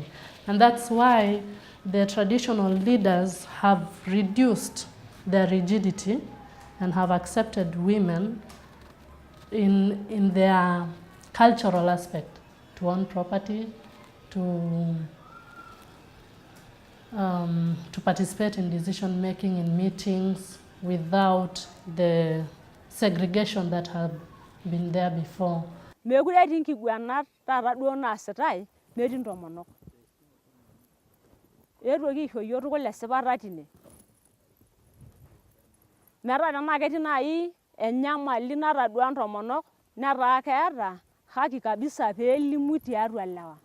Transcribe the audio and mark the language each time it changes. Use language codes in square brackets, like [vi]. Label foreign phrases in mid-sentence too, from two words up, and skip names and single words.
[en] And that's why the traditional leaders have reduced their rigidity and have accepted women in their cultural aspect to own property, to to participate in decision making in meetings without the segregation that had been there before. [mas] Mekure etii nkiguanat taata duo naasitai metii ntomonok. Eetuoki aisho yiok tukul esipata tine. Metaa tenaa ketii nai enyamali natadua ntomonok netaa keeta [sw] haki kabisa [mas] peelimu tiatua lewa.